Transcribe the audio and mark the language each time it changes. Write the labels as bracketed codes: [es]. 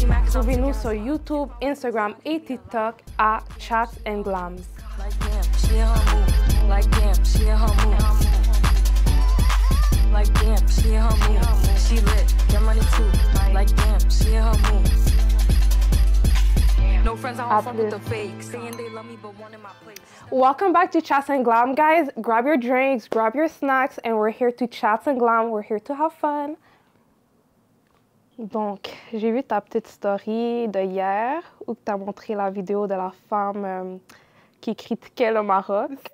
[fr] Trouvez-nous sur YouTube, Instagram et TikTok à Chats and Glams. [en] Like damn, she in her move. Like damn, she in her move. Like damn, she in her move. She lit, get money too. Like damn, she in her move. No friends, I don't fuck with the fake. Saying they love me, but one in my place. Welcome back to Chats and Glam, guys. Grab your drinks, grab your snacks, and we're here to chat and glam. We're here to have fun. [fr] Donc, j'ai vu ta petite story de hier où tu as montré la vidéo de la femme qui critiquait le Maroc.